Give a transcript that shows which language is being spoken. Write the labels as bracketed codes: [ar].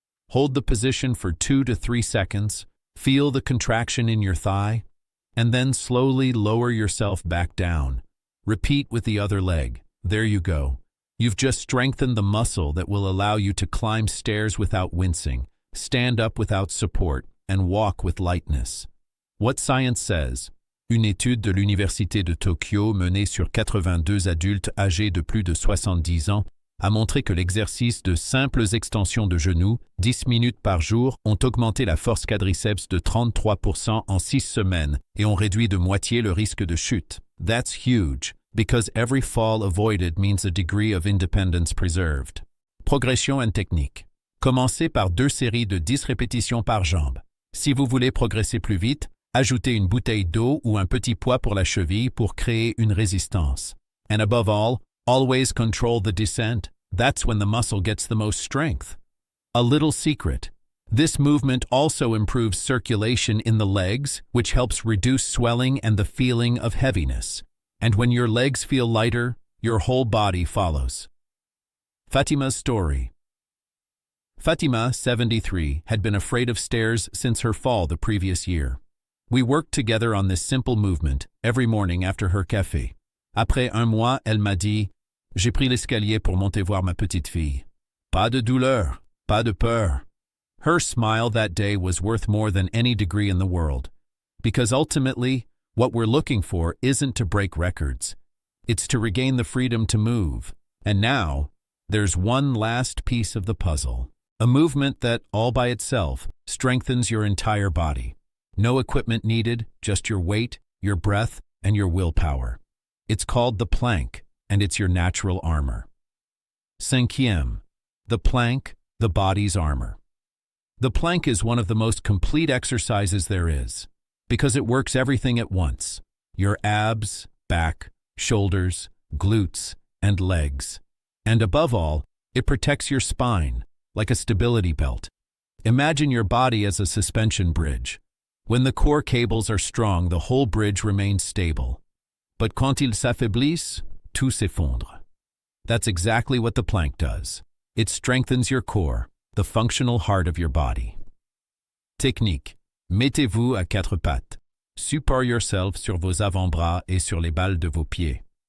[en] Hold the position for 2 to 3 seconds, feel the contraction in your thigh, and then slowly lower yourself back down. Repeat with the other leg. There you go. You've just strengthened the muscle that will allow you to climb stairs without wincing, stand up without support, and walk with lightness. What science says? [fr] Une étude de l'Université de Tokyo menée sur 82 adultes âgés de plus de 70 ans a montré que l'exercice de simples extensions de genoux, 10 minutes par jour, ont augmenté la force quadriceps de 33% en 6 semaines et ont réduit de moitié le risque de chute. [en] That's huge, because every fall avoided means a degree of independence preserved. Progression and technique. [fr] Commencez par 2 séries de 10 répétitions par jambe. Si vous voulez progresser plus vite, ajoutez une bouteille d'eau ou un petit poids pour la cheville pour créer une résistance. [en] And above all, always control the descent. That's when the muscle gets the most strength. A little secret. This movement also improves circulation in the legs, which helps reduce swelling and the feeling of heaviness. And when your legs feel lighter, your whole body follows. Fatima's story. Fatima, 73, had been afraid of stairs since her fall the previous year. We worked together on this simple movement every morning after her café. [fr] Après un mois, elle m'a dit, j'ai pris l'escalier pour monter voir ma petite fille. Pas de douleur, pas de peur. [en] Her smile that day was worth more than any degree in the world, because ultimately, what we're looking for isn't to break records. It's to regain the freedom to move. And now, there's one last piece of the puzzle. A movement that, all by itself, strengthens your entire body. No equipment needed, just your weight, your breath, and your willpower. It's called the plank, and it's your natural armor. Cinquième, the plank, the body's armor. The plank is one of the most complete exercises there is, because it works everything at once. Your abs, back, shoulders, glutes, and legs. And above all, it protects your spine, like a stability belt. Imagine your body as a suspension bridge. When the core cables are strong, the whole bridge remains stable. [fr] But quand ils s'affaiblissent, tout s'effondre. [en] That's exactly what the plank does. It strengthens your core, the functional heart of your body. [fr] Technique. Mettez-vous à 4 pattes. [en] Support yourself [fr] sur vos avant-bras et sur les balles de vos pieds.